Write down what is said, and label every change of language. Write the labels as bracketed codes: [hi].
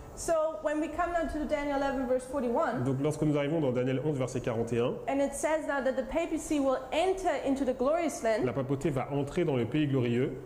[en] So when we come now to Daniel 11, verse 41, [fr] Donc lorsque nous arrivons dans Daniel 11, verset 41, [en] and it says now that the papacy will enter into the glorious land, [fr] la papauté va entrer dans le pays glorieux.